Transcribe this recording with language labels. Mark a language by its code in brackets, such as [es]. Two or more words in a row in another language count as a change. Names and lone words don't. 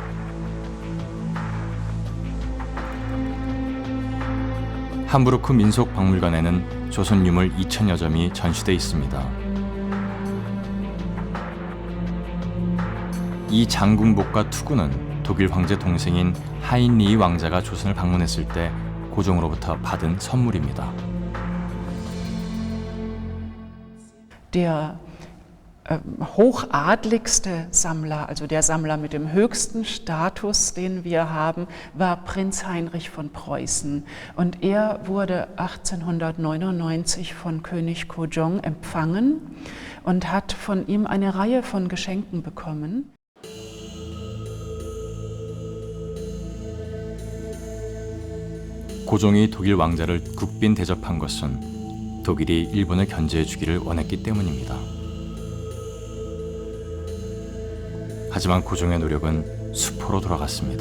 [ko] 함부르크 민속박물관에는 조선 유물 2,000여 점이 전시돼 있습니다. 이 장궁복과 투구는 독일 황제 동생인 하인리히 왕자가 조선을 방문했을 때 고종으로부터 받은 선물입니다. [de] Der hochadligste Sammler, also der Sammler mit dem höchsten Status, den wir haben, war Prinz Heinrich von Preußen. Und er wurde 1899 von König Kojong empfangen und hat von ihm eine Reihe von Geschenken bekommen. [ko] 고종이 독일 왕자를 국빈 대접한 것은 독일이 일본을 견제해 주기를 원했기 때문입니다. 하지만 고종의 노력은 수포로 돌아갔습니다.